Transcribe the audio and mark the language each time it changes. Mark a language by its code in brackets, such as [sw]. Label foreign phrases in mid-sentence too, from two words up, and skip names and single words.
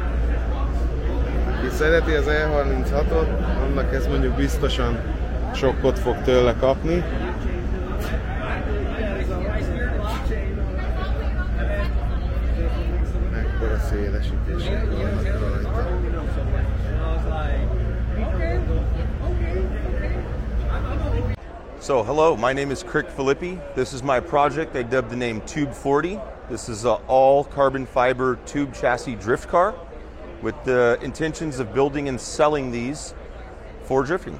[hu] Aki szereti az E36-ot, annak ez mondjuk biztosan sokkot fog tőle kapni. Mekkora szélesítések vannak rajta. [en] So hello, my name is Crick Filippi. This is my project I dubbed the name Tube 40. This is an all carbon fiber tube chassis drift car with the intentions of building and selling these for drifting.